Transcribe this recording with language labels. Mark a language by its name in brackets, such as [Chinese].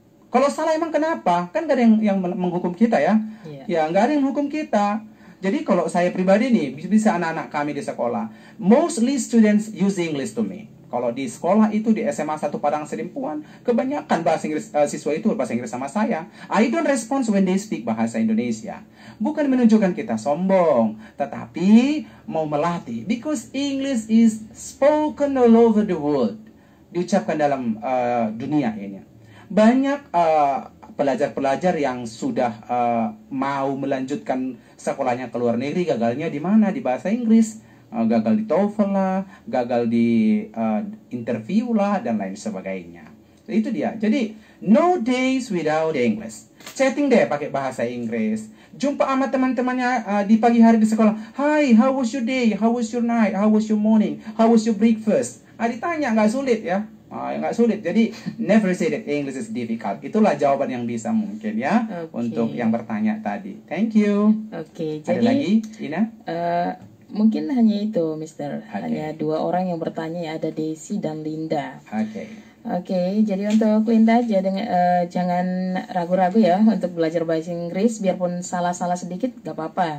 [Indonesian] Kalau salah emang kenapa? Kan gak ada yang menghukum kita ya. Ya, gak ada yang menghukum kita. Jadi kalau saya pribadi nih, bisa anak-anak kami di sekolah, [English] mostly students use English to me. [Indonesian] Kalau di sekolah itu, di SMA 1 Padang Sedimpuan, kebanyakan bahasa Inggris siswa itu berbahasa Inggris sama saya. [English] I don't respond when they speak bahasa Indonesia. [Indonesian] Bukan menunjukkan kita sombong, tetapi mau melatih. [English] Because English is spoken all over the world. [Indonesian] Diucapkan dalam dunia ini. Banyak pelajar-pelajar yang sudah mau melanjutkan sekolahnya ke luar negeri, gagalnya di mana? Di bahasa Inggris. Gagal di TOEFL lah, gagal di interview lah, dan lain sebagainya. Itu dia. [English] Jadi, no days without English. [Indonesian] Chatting deh pakai bahasa Inggris. Jumpa sama teman-temannya di pagi hari di sekolah. [English] Hi, how was your day? How was your night? How was your morning? How was your breakfast? [Indonesian] Ditanya, nggak sulit ya. Nggak sulit. [English] Jadi, never say that English is difficult. [Indonesian] Itulah jawaban yang bisa mungkin ya. Untuk yang bertanya tadi. [English] Thank you. [Indonesian] Oke, ada lagi, Ina? Mungkin hanya itu, Mister. Hanya 2 orang yang bertanya ya, ada Daisy dan Linda. Oke, jadi untuk Linda jangan ragu-ragu ya untuk belajar bahasa Inggris, biarpun salah-salah sedikit gak apa-apa.